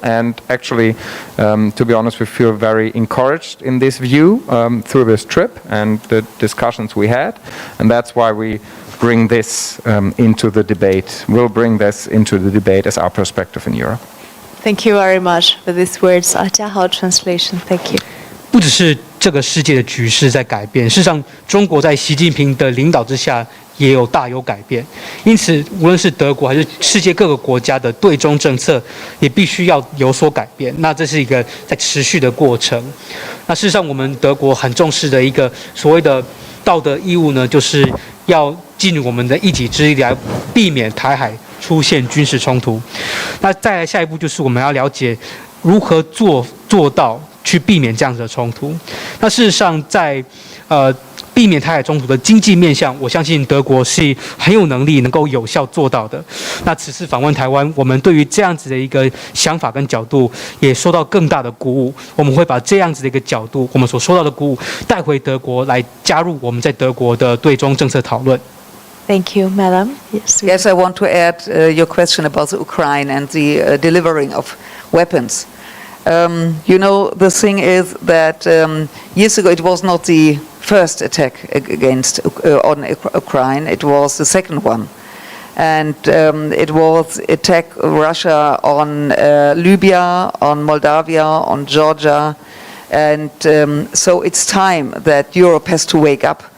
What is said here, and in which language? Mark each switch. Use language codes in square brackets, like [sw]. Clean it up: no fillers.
[en] And actually, to be honest, we feel very encouraged in this view through this trip and the discussions we had. And that's why we bring this into the debate. We'll bring this into the debate as our perspective in Europe. Thank you very much for these words. 嘉豪 translation. Thank you. [zh] 不只是这个世界的局势在改变，事实上，中国在习近平的领导之下也大有改变。因此，无论是德国还是世界各个国家的对中政策，也必须要有所改变。那这是一个在持续的过程。那事实上，我们德国很重视的一个所谓的道德义务呢，就是要尽我们的一己之力来避免台海出现军事冲突。那再来下一步就是我们要了解如何做到去避免这样子的冲突。那事实上在避免台海冲突的经济面向，我相信德国是很有能力能够有效做到的。那此次访问台湾，我们对于这样子的一个想法跟角度也受到更大的鼓舞。我们会把这样子的一个角度，我们所受到的鼓舞带回德国，来加入我们在德国的对中政策讨论。 [en] Thank you, Madam. Yes, I want to add your question about the Ukraine and the delivering of weapons. You know, the thing is that years ago it was not the first attack against on Ukraine; it was the second one, and it was attack Russia on Libya, on Moldavia, on Georgia, and so it's time that Europe has to wake up.